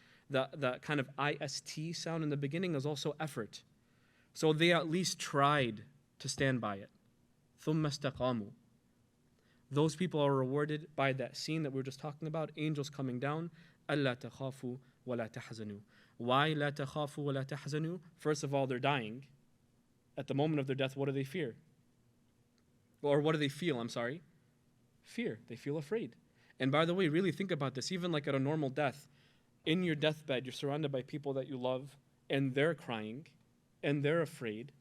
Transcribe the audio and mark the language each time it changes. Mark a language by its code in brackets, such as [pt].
[en] The kind of IST sound in the beginning is also effort. So they at least tried to stand by it. [ar] ثُمَّ اسْتَقَامُوا. [en] Those people are rewarded by that scene that we were just talking about, angels coming down. [ar] أَلَّا تَخَافُوا وَلَا تَحْزَنُوا. [en] Why [ar] لَا تَخَافُوا وَلَا تَحْزَنُوا? [en] First of all, they're dying. At the moment of their death, what do they fear? Or what do they feel? I'm sorry. Fear. They feel afraid. And by the way, really think about this. Even like at a normal death, in your deathbed, you're surrounded by people that you love, and they're crying, and they're afraid.